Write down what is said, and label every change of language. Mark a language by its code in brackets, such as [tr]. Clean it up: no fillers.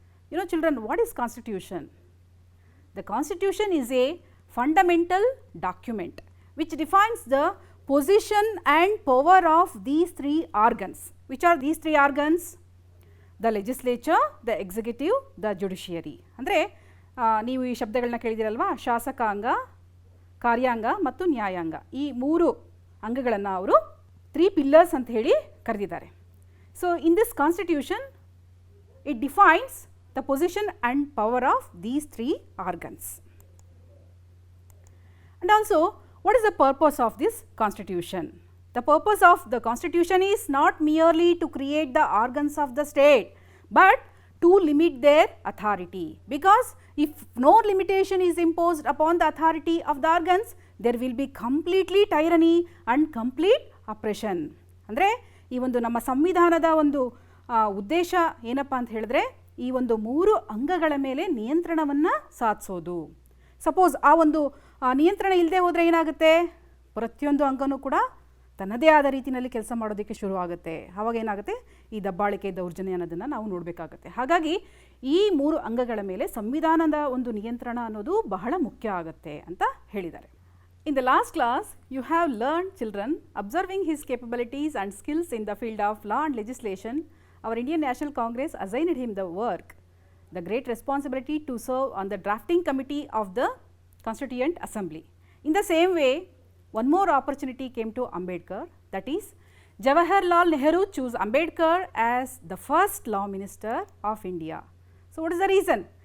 [en] You know children, what is constitution? The constitution is a fundamental document which defines the position and power of these 3 organs. Which are these 3 organs? The legislature, the executive, the judiciary. [kn] ಅಂದರೆ ನೀವು ಈ ಶಬ್ದಗಳನ್ನ ಕೇಳಿದಿರಲ್ವಾ, ಶಾಸಕಾಂಗ, ಕಾರ್ಯಾಂಗ ಮತ್ತು ನ್ಯಾಯಾಂಗ, ಈ 3 ಅಂಗಗಳನ್ನು ಅವರು [en] 3 pillars [kn] ಅಂತ ಹೇಳಿ ಕರೆದಿದ್ದಾರೆ. [en] So in this constitution it defines the position and power of these 3 organs. And also what is the purpose of this constitution? The purpose of the constitution is not merely to create the organs of the state, but to limit their authority, because if no limitation is imposed upon the authority of the organs, there will be completely tyranny and complete oppression. [kn] ಅಂದರೆ ಈ ಒಂದು ನಮ್ಮ ಸಂವಿಧಾನದ ಒಂದು ಉದ್ದೇಶ ಏನಪ್ಪ ಅಂತ ಹೇಳಿದ್ರೆ ಈ ಒಂದು 3 ಅಂಗಗಳ ಮೇಲೆ ನಿಯಂತ್ರಣವನ್ನು ಸಾಧಿಸೋದು. ಸಪೋಸ್ ಆ ಒಂದು ನಿಯಂತ್ರಣ ಇಲ್ಲದೆ ಹೋದರೆ ಏನಾಗುತ್ತೆ, ಪ್ರತಿಯೊಂದು ಅಂಗನೂ ಕೂಡ ತನ್ನದೇ ಆದ ರೀತಿಯಲ್ಲಿ ಕೆಲಸ ಮಾಡೋದಕ್ಕೆ ಶುರುವಾಗುತ್ತೆ. ಆವಾಗ ಏನಾಗುತ್ತೆ, ಈ ದಬ್ಬಾಳಿಕೆ ದೌರ್ಜನ್ಯ ಅನ್ನೋದನ್ನು ನಾವು ನೋಡಬೇಕಾಗುತ್ತೆ. ಹಾಗಾಗಿ ಈ 3 ಅಂಗಗಳ ಮೇಲೆ ಸಂವಿಧಾನದ ಒಂದು ನಿಯಂತ್ರಣ ಅನ್ನೋದು ಬಹಳ ಮುಖ್ಯ ಆಗುತ್ತೆ ಅಂತ ಹೇಳಿದ್ದಾರೆ. [en] In the last class, you have learned, children, observing his capabilities and skills in the field of law and legislation. Our Indian National Congress assigned him the work, the great responsibility to serve on the drafting committee of the Constituent Assembly. In the same way, one more opportunity came to Ambedkar, that is Jawaharlal Nehru chose Ambedkar as the first law minister of India. So what is the reason?